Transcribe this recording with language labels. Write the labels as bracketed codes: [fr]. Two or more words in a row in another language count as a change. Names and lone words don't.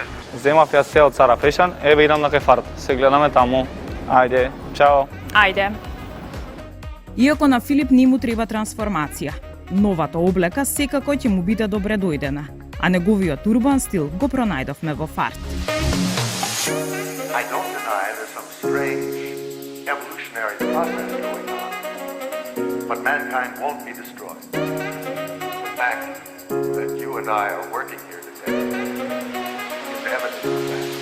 [mk] Земав ја се од Сара Фешан, еве идам на кај фарт. Се гледаме таму. Ајде, чао. Ајде. Иако на Филип не му треба трансформација, новата облека секако ќе му биде добре дојдена, а неговиот урбан стил го пронајдовме во фарт. [en] I don't deny there's some strange evolutionary process going on, but mankind won't be destroyed. The fact that you and I are working here today is evidence of that.